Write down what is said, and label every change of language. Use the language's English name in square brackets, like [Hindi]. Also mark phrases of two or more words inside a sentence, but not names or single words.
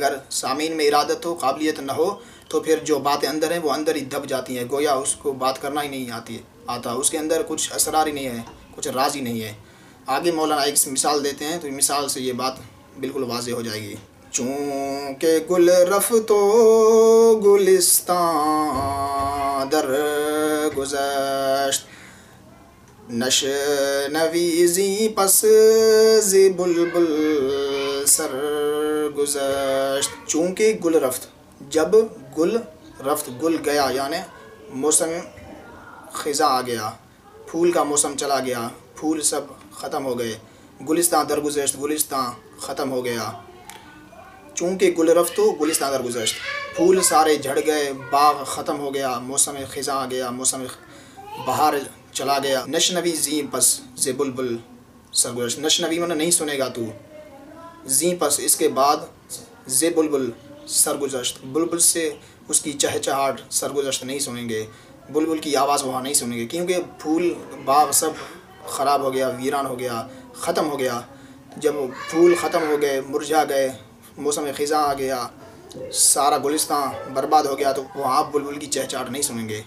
[Urdu] اگر سامعین میں ارادت ہو، قابلیت نہ ہو، تو پھر جو باتیں اندر ہیں وہ اندر ہی دب جاتی ہیں، گویا اس کو بات کرنا ہی نہیں آتا، اس کے اندر کچھ اسرار ہی نہیں ہے، کچھ راز ہی نہیں ہے. آگے مولانا ایک مثال دیتے ہیں تو مثال سے یہ بات بالکل واضح ہو جائے گی. [Persian] چونکہ گل رفت و گلستان در گذشت، نشنوی پس ز بلبل سر گذشت. چونکہ گل رفت، [Urdu] جب گل رفت، گل گیا یعنی موسم خزاں آ گیا، پھول کا موسم چلا گیا، پھول سب ختم ہو گئے. [Persian] گلستان درگزشت، [Urdu] گلستان ختم ہو گیا. [Persian] چونکہ گل رفت و گلستان درگزشت، [Urdu] پھول سارے جھڑ گئے، باغ ختم ہو گیا، موسم خزاں آ گیا، موسم بہار چلا گیا. [Persian] نشنوی زیں پس ز بلبل سرگزشت، [Urdu] نشنوی من نہیں سنے گا تو، [Persian] زیں پس [Urdu] اس کے بعد، [Persian] ز بلبل سرگزشت، [Urdu] بلبل سے اس کی چہچہاٹ سرگزشت نہیں سنیں گے، بلبل کی آواز وہاں نہیں سنیں گے، کیونکہ پھول باغ سب خراب ہو گیا، ویران ہو گیا، ختم ہو گیا. جب پھول ختم ہو گئے، مرجھا گئے، موسم خزاں آ گیا، سارا گلستان برباد ہو گیا، تو وہاں آپ بلبل کی چہچہاٹ نہیں سنیں گے.